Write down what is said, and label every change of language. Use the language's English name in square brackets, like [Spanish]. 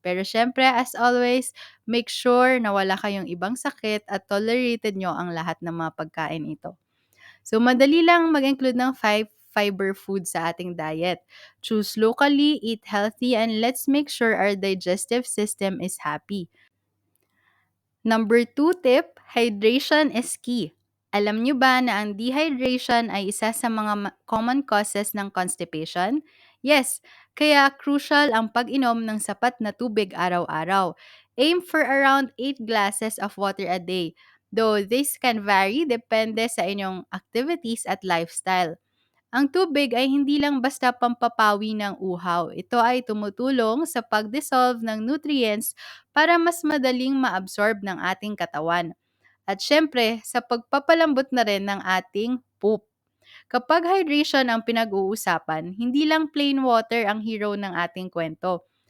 [Filipino] Pero syempre, as always, make sure na wala kayong ibang sakit at tolerated nyo ang lahat ng mga pagkain ito. So, madali lang mag-include ng 5 fiber food sa ating diet. [English] Choose locally, eat healthy, and let's make sure our digestive system is happy. Number 2 tip, hydration is key. [Filipino] Alam nyo ba na ang dehydration ay isa sa mga common causes ng constipation? Yes, kaya crucial ang pag-inom ng sapat na tubig araw-araw. [English] Aim for around 8 glasses of water a day, though this can vary [Filipino] depende sa inyong activities at lifestyle. Ang tubig ay hindi lang basta pampapawi ng uhaw. Ito ay tumutulong sa pag-dissolve ng nutrients para mas madaling ma-absorb ng ating katawan. At syempre, sa pagpapalambot na rin ng ating poop. Kapag hydration ang pinag-uusapan, hindi lang plain water ang hero ng ating kwento.